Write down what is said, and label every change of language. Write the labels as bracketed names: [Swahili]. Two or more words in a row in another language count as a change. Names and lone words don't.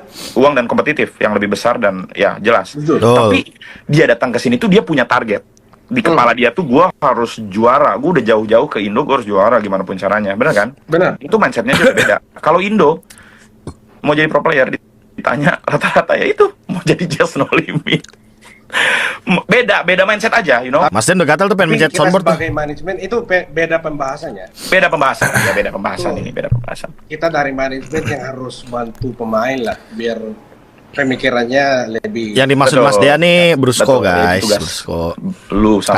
[Indonesian] Uang dan kompetitif yang lebih besar dan ya jelas. Betul. Tapi dia datang ke sini tuh dia punya target. Di kepala dia tuh gua harus juara. Gua udah jauh-jauh ke Indo, gua harus juara gimana pun caranya. Bener kan? Benar. Itu mindsetnya juga beda. Kalau Indo mau jadi [English] pro player [Indonesian] ditanya rata-rata ya itu mau jadi [English] just no limit. [Indonesian] Beda mindset aja, [English] you know. [Indonesian] Mas Den udah gatal tuh pengen Tapi mencet kita soundboard tuh. sebagai manajemen itu beda pembahasannya. Beda pembahasan ini, beda pembahasan. Kita dari manajemen yang harus bantu pemain lah, biar pemikirannya lebih. Yang dimaksud Betul. Mas Dea nih Brusco Betul, guys. itu tugas. Brusco. Lu sama